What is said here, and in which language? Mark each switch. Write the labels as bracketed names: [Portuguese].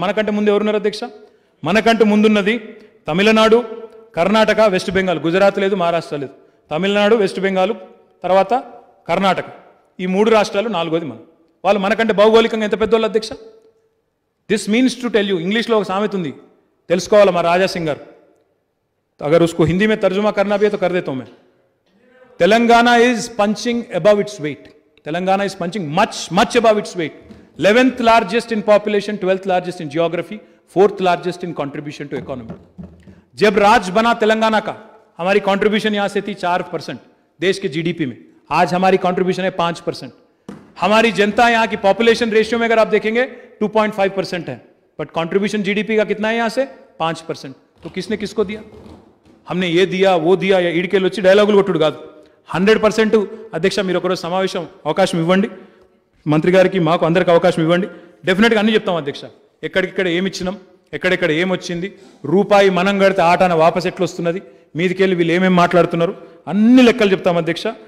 [Telugu] మనకంటే ముందు ఎవరున్నారు అధ్యక్ష? మనకంటే ముందున్నది తమిళనాడు, కర్ణాటక, వెస్ట్ బెంగాల్. గుజరాత్ లేదు, మహారాష్ట్ర లేదు, తమిళనాడు, వెస్ట్ బెంగాల్, తర్వాత కర్ణాటక. ఈ 3 రాష్ట్రాలు 4వది మనం. వాళ్ళు మనకంటే భౌగోళికంగా ఎంత పెద్దోళ్ళు అధ్యక్ష? [English] this means to tell you, [Telugu] ఇంగ్లీష్లో ఒక సామెత ఉంది, తెలుసుకోవాలి మా రాజా సింగ్ గారు. [Hindi] अगर उसको हिंदी में तर्जुमा करना भी है तो कर देता हूं मैं. [English] Telangana is punching above its weight. Telangana is punching much above its weight. 11th largest in population, 12th largest in geography, 4th largest in contribution to economy. [Hindi] जब राज बना तेलंगाना का, हमारी कंट्रीब्यूशन यहां से थी 4% देश के जीडीपी में. आज हमारी कंट्रीब्यूशन है 5%. हमारी जनता यहाँ की पॉपुलेशन रेशियो में अगर आप देखेंगे 2.5% है, बट कंट्रीब्यूशन जीडीपी का कितना है यहाँ से? 5%. तो किसने किसको दिया? हमने ये दिया वो दिया, या [Telugu] ఈడికెళ్ళి వచ్చి డైలాగులు కొట్టుడు కాదు. 100% అధ్యక్ష, మీరు ఒకరోజు సమావేశం అవకాశం ఇవ్వండి, మంత్రి గారికి మాకు అందరికి అవకాశం ఇవ్వండి, డెఫినెట్గా అన్ని చెప్తాం అధ్యక్ష. ఎక్కడిక్కడ ఏమి ఇచ్చినాం, ఎక్కడెక్కడ ఏమొచ్చింది, రూపాయి మనం కడితే ఆటాన వాపస్ ఎట్లా వస్తున్నది, మీదికెళ్ళి వీళ్ళు ఏమేమి మాట్లాడుతున్నారు, అన్ని లెక్కలు చెప్తాం అధ్యక్ష.